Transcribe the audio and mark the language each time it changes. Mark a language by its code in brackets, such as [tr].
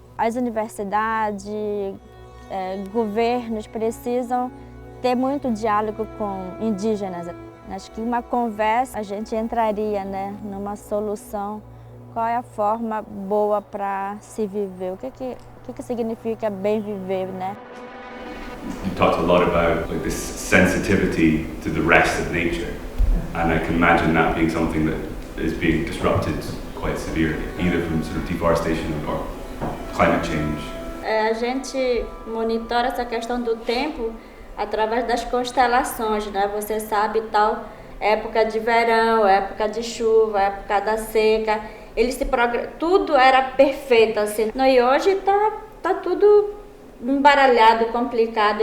[pt] As universidades, governos precisam ter muito diálogo com indígenas. Acho que uma conversa a gente entraria, né, numa solução. Qual é a forma boa para se viver? O que significa bem viver, né? [en] You talked a lot about this sensitivity to the rest of nature, and I can imagine that being something that is being disrupted quite severely, either from sort of deforestation or climate change. [pt] A gente monitora essa questão do tempo através das constelações, né? Você sabe tal época de verão, época de chuva, época da seca. Tudo era perfeito assim. E hoje tá tudo embaralhado, complicado.